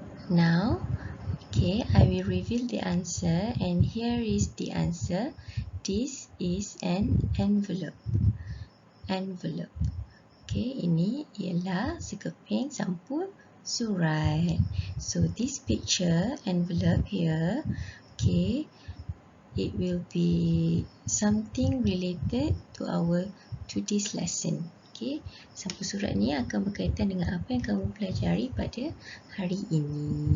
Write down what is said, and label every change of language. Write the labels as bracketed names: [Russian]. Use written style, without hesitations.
[English] Now, okay, I will reveal the answer and here is the answer. This is an envelope. Envelope. [Malay] Okay, ini ialah sekeping sampul surat. [English] So this picture envelope here, okay, it will be something related to our today's lesson. [Malay] Okay, sampul surat ni akan berkaitan dengan apa yang kamu pelajari pada hari ini.